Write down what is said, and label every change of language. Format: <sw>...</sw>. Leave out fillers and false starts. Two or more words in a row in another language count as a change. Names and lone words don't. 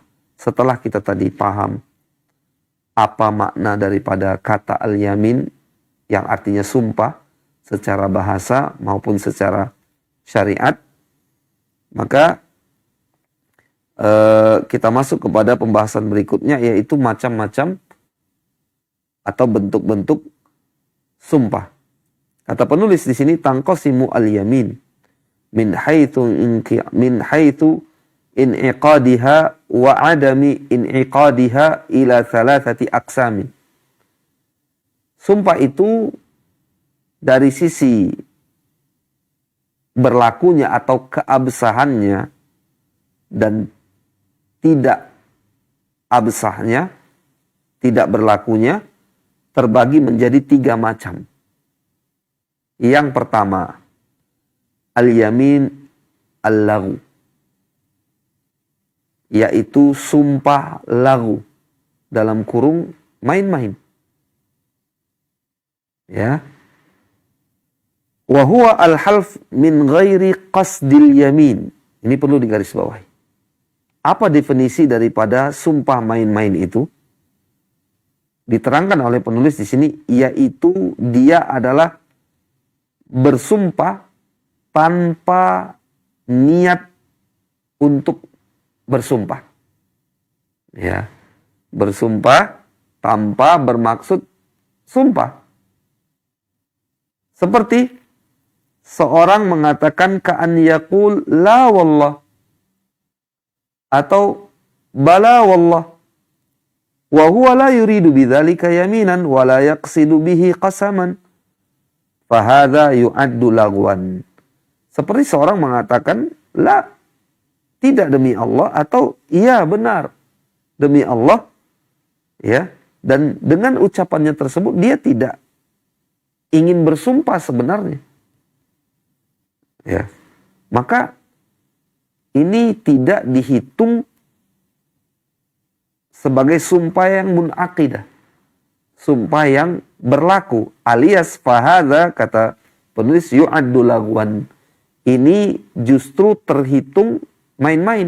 <id>Setelah kita tadi paham apa makna daripada kata al-yamin yang artinya sumpah secara bahasa maupun secara syariat, maka kita masuk kepada pembahasan berikutnya, yaitu macam-macam atau bentuk-bentuk sumpah. Kata penulis di sini,</id> <ar>تنقسم اليمين من حيث انعقادها وعدم انعقادها إلى ثلاثة أقسام.</ar> <id>Sumpah itu dari sisi berlakunya atau keabsahannya dan tidak absahnya, tidak berlakunya, terbagi menjadi 3 macam. Yang pertama,</id> <ar>اليمين اللغو,</ar> <id>yaitu sumpah laghu, dalam kurung main-main. Ya.</id> <ar>وهو الحلف من غير قصد اليمين.</ar> <id>Ini perlu digarisbawahi. Apa definisi daripada sumpah main-main itu? diterangkan oleh penulis di sini, yaitu dia adalah bersumpah tanpa niat untuk bersumpah. Ya, bersumpah tanpa bermaksud sumpah. Seperti seorang mengatakan</id> <ar>كأن يقول لا والله أو بلى والله وهو لا يريد بذلك يمينا ولا يقصد به قسما فهذا يعد لغوا.</ar> <id>Seperti seorang mengatakan la, tidak demi Allah, atau iya benar demi Allah, ya, dan dengan ucapannya tersebut dia tidak ingin bersumpah sebenarnya, ya, maka ini tidak dihitung sebagai sumpah yang munaqidah, sumpah yang berlaku, alias fahadha, kata penulis,</id> <ar>يعد لغوا,</ar> <id>ini justru terhitung main-main.</id>